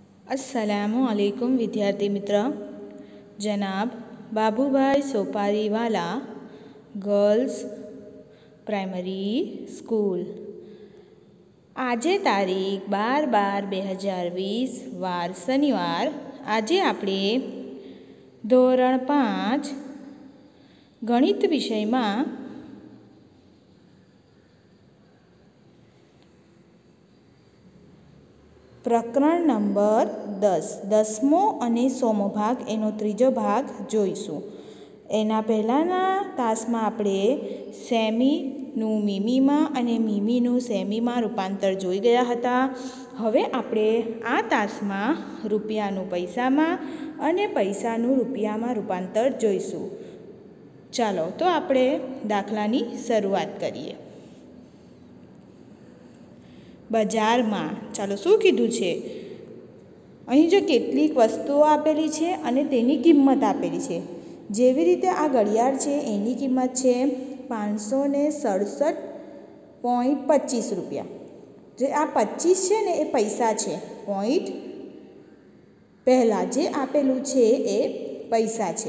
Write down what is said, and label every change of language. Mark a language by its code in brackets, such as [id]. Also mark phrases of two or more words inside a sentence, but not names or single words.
[gu] અસ્સલામુઅલૈકુમ વિદ્યાર્થી મિત્ર। જનાબ બાબૂભાઈ સોપારીવાલા ગર્લ્સ પ્રાઇમરી સ્કૂલ। આજે તારીખ 12/12/2020 વાર શનિવાર। આજ આપણે ધોરણ 5 ગણિત વિષય મેં પ્રકરણ નંબર 10 10મો અને 100મો ભાગ એનો ત્રીજો ભાગ જોઈશું। એના પહલાના તાસ મેં આપણે સેમીનુ મીમીમા અને મીમીનુ સેમીમા રૂપાંતર જોઈ ગયા હતા। હવે આપણે આ તાસ મેં રૂપિયાનુ પૈસામાં અને પૈસાનુ રૂપિયામાં રૂપાંતર જોઈશું। ચાલો તો આપણે દાખલાની શરૂઆત કરીએ। બજાર મેં ચાલો શૂ કીધું છે, અહીં જો કેટલીક વસ્તુઓ આપેલી છે અને તેની કિંમત આપેલી છે। જેવી રીતે આ ઘડિયાળ છે એની કિંમત છે 567.25 રુપયા। જે આ 25 છે ને એ પૈસા છે, પૉઇન્ટ પહલા જે આપેલૂ છે એ પૈસા છે।